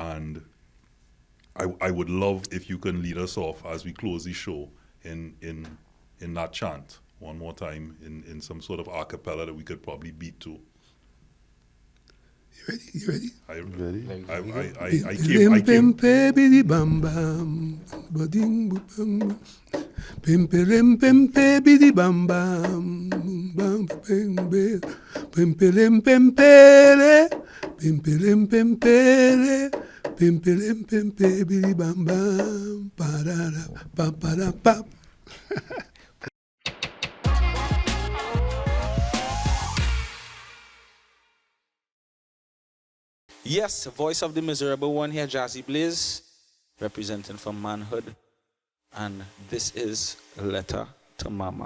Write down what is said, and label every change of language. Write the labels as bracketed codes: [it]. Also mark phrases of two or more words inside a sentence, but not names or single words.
[en] And I would love if you can lead us off as we close the show in that chant one more time in some sort of a cappella that we could probably beat to. You ready? Ready? I came. Bidi bam bam, bading bam, pimperem pempe bidi bam bam, bam pempe, pimperem pempere, pimperem pempere, pimperem pempe bidi bam bam, parara pa para pa. Yes, voice of the miserable one here, Jazzy Blaze, representing from Manhood. And this is a letter to Mama.